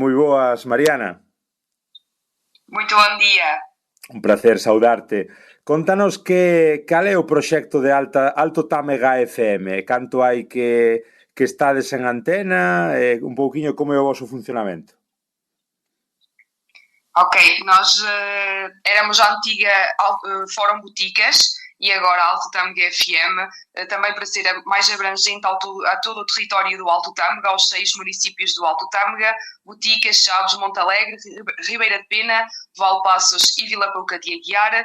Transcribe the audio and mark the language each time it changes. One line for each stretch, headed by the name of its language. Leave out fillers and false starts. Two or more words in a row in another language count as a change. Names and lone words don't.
Galician: Moi boas, Mariana. Moito bon día. Un placer saudarte. Contanos cal é o proxecto de Alto Támega FM, canto hai que estades en antena, un pouquiño como é o vosso funcionamento.
Portuguese: Ok, nós éramos a antiga Fórum Boticas e agora Alto Tâmega FM, também para ser mais abrangente a todo o território do Alto Tâmega, aos 6 municípios do Alto Tâmega, Boticas, Chaves, Montalegre, Ribeira de Pena, Valpaços e Vila Pouca de Aguiar.